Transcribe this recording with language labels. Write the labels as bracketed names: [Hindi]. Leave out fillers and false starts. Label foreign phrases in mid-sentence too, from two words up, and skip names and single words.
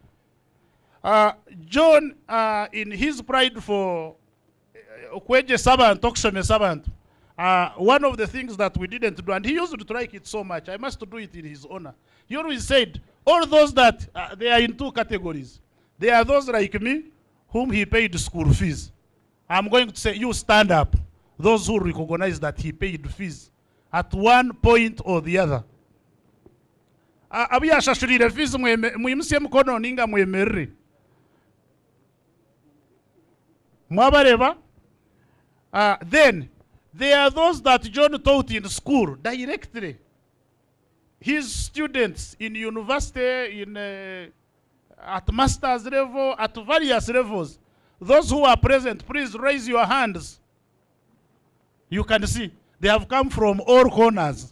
[English] John, in his pride for Okweje Sabant, Okshome Sabant, one of the things that we didn't do, and he used to like it so much, I must do it in his honor. He always said, all those that, they are in two categories. There are those like me, whom he paid school fees. I'm going to say, you stand up. Those who recognize that he paid fees at one point or the other. [Nyankole] Abiyashashurire fees muyimusiye mukono ninga mwemerere. Mwabareba? [English] Then, there are those that John taught in school directly. His students in university, at master's level, at various levels. Those who are present, please raise your hands. You can see, they have come from all corners.